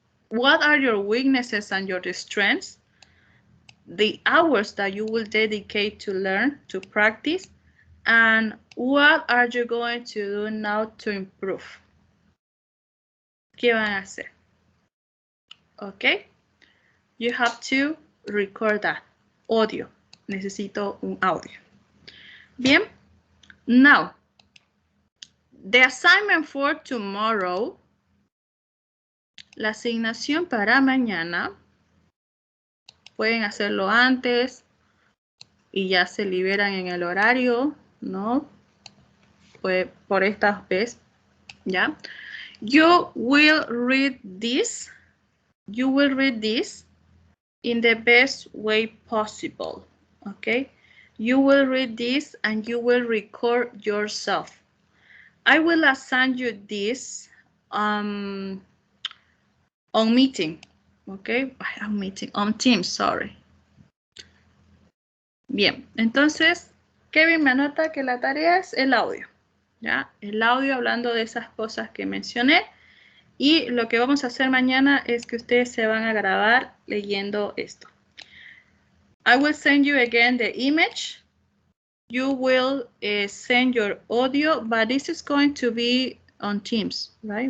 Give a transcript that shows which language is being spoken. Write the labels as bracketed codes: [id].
[en] What are your weaknesses and your strengths? The hours that you will dedicate to learn, to practice, and what are you going to do now to improve? [es] ¿Qué van a hacer? [en] Okay, you have to record that audio. [es] Necesito un audio. Bien, [en] now, the assignment for tomorrow, [es] la asignación para mañana, pueden hacerlo antes y ya se liberan en el horario, ¿no? Pues por esta vez, ¿ya? [en] You will read this. You will read this in the best way possible, okay? You will read this and you will record yourself. I will assign you this on meeting, okay, on Teams, sorry. [es] Bien, entonces Kevin me anota que la tarea es el audio, ¿ya? El audio hablando de esas cosas que mencioné. Y lo que vamos a hacer mañana es que ustedes se van a grabar leyendo esto. [en] I will send you again the image. You will send your audio, but this is going to be on Teams, right?